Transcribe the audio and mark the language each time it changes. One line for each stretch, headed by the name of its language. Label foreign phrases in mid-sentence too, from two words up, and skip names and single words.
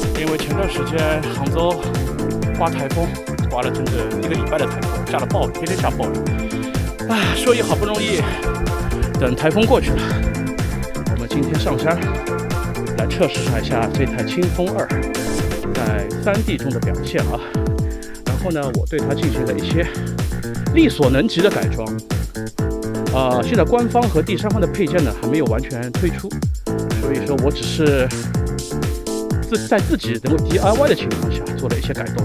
Chinese: 為前段時間杭州刮台風，刮了整整1個禮拜的台風，下了暴雨，天天下暴雨。所以好不容易等台風過去了，我們今天上山來測試一下這台清風2在 3D 中的表現啊。然後呢，我對它進行了一些力所能及的改裝。现在官方和第三方的配件呢還沒有完全推出，所以說我只是在自己能夠 DIY 的情況下做了一些改動。